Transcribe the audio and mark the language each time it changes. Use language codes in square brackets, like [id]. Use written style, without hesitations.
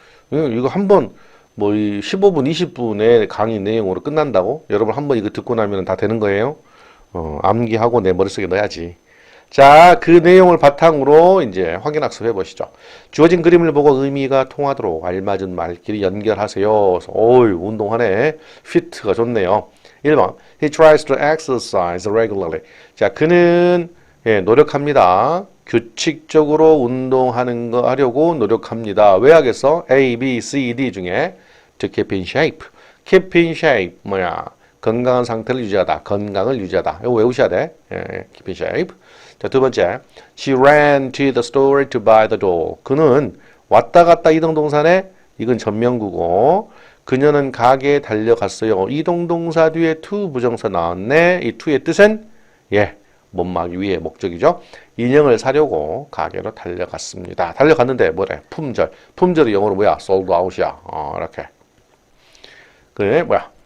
[ko] 이거 한번 뭐 15분, 20분의 강의 내용으로 끝난다고? 여러분 한번 이거 듣고 나면 다 되는 거예요. 암기하고 내 머릿속에 넣어야지. 자, 그 내용을 바탕으로 이제 확인 학습 해보시죠. 주어진 그림을 보고 의미가 통하도록 알맞은 말끼리 연결하세요. 어이, 운동하네. 피트가 좋네요. 1번. [en] He tries to exercise regularly. [ko] 자, 그는 노력합니다. 규칙적으로 운동하는 거 하려고 노력합니다. 왜 하겠어? A, B, C, D 중에 to keep in shape. keep in shape 뭐야? 건강한 상태를 유지하다. 건강을 유지하다. 이거 외우셔야 돼. 예, keep in shape. 자, 두 번째. [en] She ran to the store to buy the doll. [ko] 그는 왔다 갔다 이동동사네. 이건 전명구고. 그녀는 가게에 달려갔어요. 이동동사 뒤에 to 부정사 나왔네. 이 to의 뜻은 예, 못막이 위에 목적이죠. 인형을 사려고 가게로 달려갔습니다. 달려갔는데 뭐래? 품절. 품절이 영어로 뭐야? sold out이야. 이렇게. 그래 뭐야?